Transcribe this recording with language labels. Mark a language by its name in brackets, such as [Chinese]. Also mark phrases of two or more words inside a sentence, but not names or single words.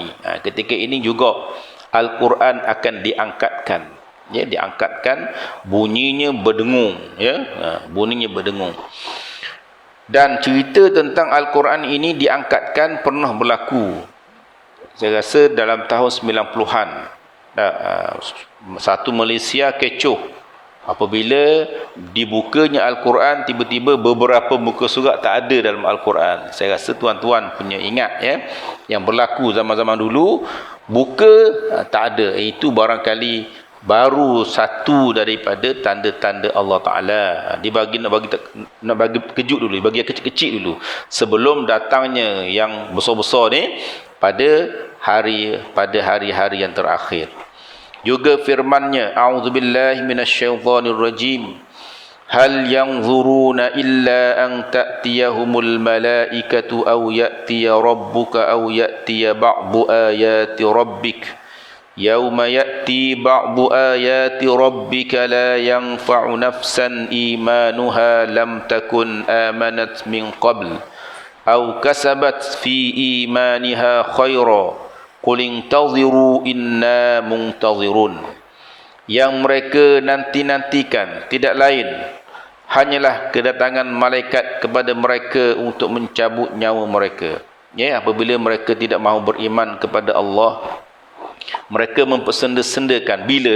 [Malay] Ketika ini juga Al-Quran akan diangkatkan, ya, diangkatkan, bunyinya berdengung, ya, bunyinya berdengung. Dan cerita tentang Al-Quran ini diangkatkan pernah berlaku. Saya rasa dalam tahun 90-an, satu Malaysia kecoh apabila dibukanya Al-Quran, tiba-tiba beberapa muka surat tak ada dalam Al-Quran. Saya rasa tuan-tuan punya ingat, ya, yang berlaku zaman-zaman dulu, buka tak ada. Itu barangkali baru satu daripada tanda-tanda [Arabic] الله تعالى. [Malay] Nak bagi kejut dulu, bagi yang kecil-kecil dulu, sebelum datangnya yang besar-besar ni pada hari-hari yang terakhir. Juga firman-Nya, [Arabic] أعوذ بالله من الشيطان الرجيم. هل ينظرون إلا أن تأتيهم الملائكة أو يأتي ربك أو يأتي بعض آيات ربك. يوم يأتي بعض آيات ربك لا ينفع نفسا إيمانها لم تكن آمنت من قبل أو كسبت في إيمانها خيرا. قل انتظروا إنا منتظرون. [Malay] Yang mereka nanti-nantikan tidak lain hanyalah kedatangan malaikat kepada mereka untuk mencabut nyawa mereka. Ya, apabila mereka tidak mahu beriman kepada Allah, mereka mempersenda-sendakan bila.